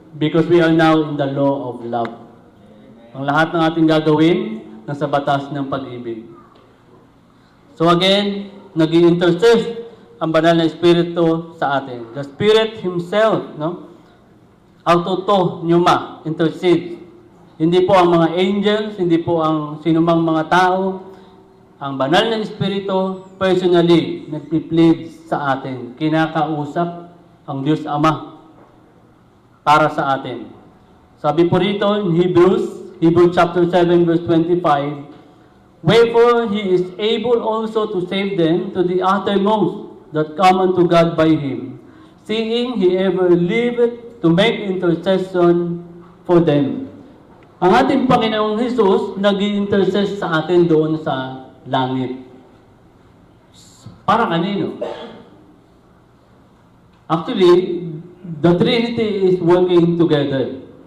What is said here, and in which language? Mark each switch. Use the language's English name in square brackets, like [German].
[English] Because we are now in the law of love. [Filipino] Ang lahat ng ating gagawin, nasa batas ng pag-ibig. So again, nag-i-intercede ang banal na Espiritu sa atin. [English] The Spirit Himself, [Filipino] no? [Greek] Autoto, pneuma, intercede. [Filipino] Hindi po ang mga angels, hindi po ang sinumang mga tao. Ang banal na Espiritu, personally, nagpi-plead sa atin. Kinakausap ang Diyos Ama para sa atin. Sabi po rito [English] in Hebrews chapter 7 verse 25, wherefore He is able also to save them to the uttermost that come unto God by Him, seeing He ever liveth to make intercession for them. [Filipino] Ang ating Panginoong Hesus nag-i-intercess sa atin doon sa langit. Para kanino? [English] Actually, the Trinity is working together.